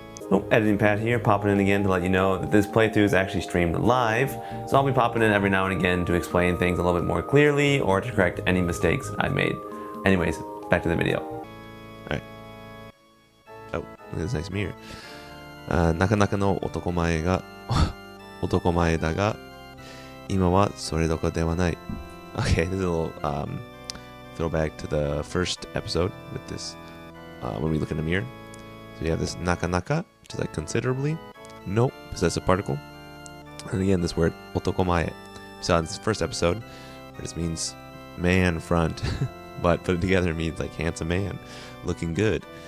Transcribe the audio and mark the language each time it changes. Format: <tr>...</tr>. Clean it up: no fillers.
<en>Oh, editing Pat here, popping in again to let you know that this playthrough is actually streamed live, so I'll be popping in every now and again to explain things a little bit more clearly or to correct any mistakes I made. Anyways, back to the video. Alright. Oh, look at this nice mirror.</en> <ja>なかなかの男前が男前だが今はそれどころではない.</ja> <en>Okay, this is a little throwback to the first episode with this when we look in the mirror. So we have this nakanaka, which is like considerably. No, possessive particle. And again, this word otokomae. We saw in this first episode, where this means man front, but put it together it means like handsome man, looking good.</en>